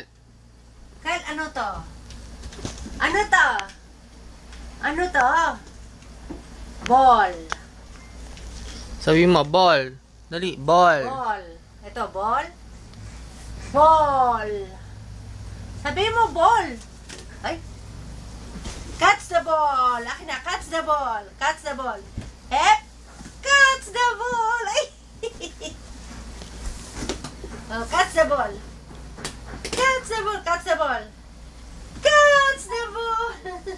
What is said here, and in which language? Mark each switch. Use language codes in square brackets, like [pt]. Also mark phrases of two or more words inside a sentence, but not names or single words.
[tl] Kyle, ano to? Ano to? Ano to? Ball. Sabi mo, ball. Dali, ball. Ball. Ito, ball? Ball. Sabi mo, ball. Ay. [en] Catch the ball. [tl] Akin na, [en] catch the ball. Catch the ball. Hep. Catch the ball. Ay. Oh, catch the ball. Catch the ball. Catch the ball. Catch the ball.